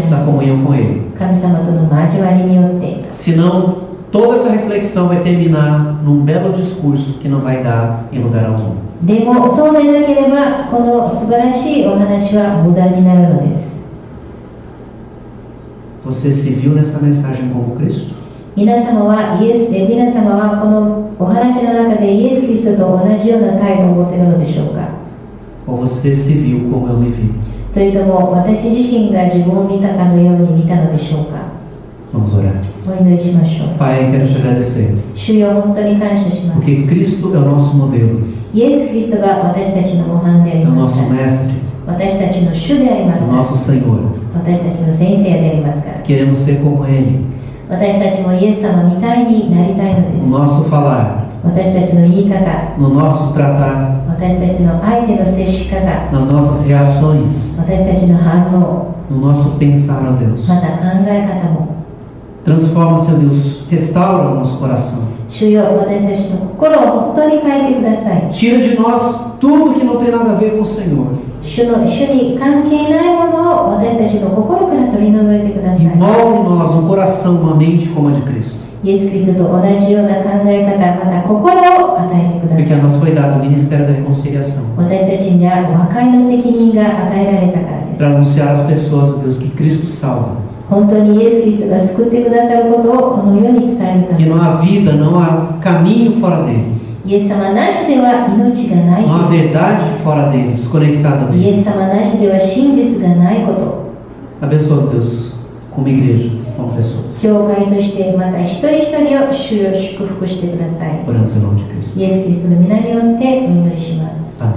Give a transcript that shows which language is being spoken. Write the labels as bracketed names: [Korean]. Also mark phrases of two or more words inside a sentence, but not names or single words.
[Portuguese] da [Japanese] のです。 [Portuguese] comunhão com ele. [Japanese] 神様との交わりによって。 [Portuguese] Senão, toda essa reflexão vai terminar num belo discurso que não vai dar em lugar algum. [Japanese] でもそうでなければ、この素晴らしいお話は無駄になるのです。 [Portuguese] Você se viu nessa mensagem como Cristo? [Japanese] 皆様はこのお話の中でイエス・キリストと同じような態度を持っているのでしょうか。 [Portuguese] Ou você se viu como eu me vi? [Japanese] それとも私自身が自分を見たかのように見たのでしょうか。 [Portuguese] Vamos orar. [Japanese] お祈りしましょう。 [Portuguese] Pai, quero te agradecer, [Japanese] 主よ、本当に感謝します。 [Portuguese] porque Cristo é o nosso modelo, [Japanese] イエス・キリストが私たちの模範であ [Portuguese] é [Japanese] り [Portuguese] o [Japanese] ます [Portuguese] nosso [Japanese] から。 [Portuguese] mestre, [Japanese] 私たちの主でありま [Portuguese] é [Japanese] す [Portuguese] o [Japanese] から。 [Portuguese] nosso Senhor. [Japanese] 私たちの先生でありますから。 [Portuguese] Queremos ser como Ele, [Japanese] 私たちもイエス様みたいになりたいので [Portuguese] no [Japanese] す。 [Portuguese] nosso falar, [Japanese] 私たちの言い方、 [Portuguese] no nosso tratar, [Japanese] 私たちの相手の接し方、 [Portuguese] nas nossas reações, [Japanese] 私たちの反応、 [Portuguese] no nosso pensar, ó Deus. [Japanese] また考え方も。 [Portuguese] Transforma, Senhor Deus, restaura o nosso coração. [Japanese] 主よ、私たちの心を本当に変えてください。 [Portuguese] Tira de nós tudo que não tem nada a ver com o Senhor [Japanese] 主に関係ないものを私たちの心から取り除いてください。 [Portuguese] e molde em nós um coração, uma mente como a de Cristo. [Japanese] イエス・キリストと同じような考え方、また心を与えてくだ [Portuguese] Porque [Japanese] さ [Portuguese] a [Japanese] い。 [Portuguese] nós foi dado o ministério da reconciliação [Japanese] 私たちには和解の責任が与えられたからです。 [Portuguese] para anunciar às pessoas, ó Deus, que Cristo salva, [Japanese] 本当にイエス・キリストが救ってくださることをこの世に伝えるた [Portuguese] que [Japanese] め [Portuguese] não há vida, não há caminho fora dele, [Japanese] イエス様なしでは命がない [Portuguese] não há verdade fora dele, desconectada [Japanese] イ [Portuguese] dele. [Japanese] エス様なしでは真実がないこと。 [Portuguese] Abençoa, Deus, como igreja, como pessoas. [Japanese] 教会としてまた一人一人を主よ祝福してください。 [Portuguese] Oramos em nome de Cristo. [Japanese] イエス・キリストの皆によってお祈りします。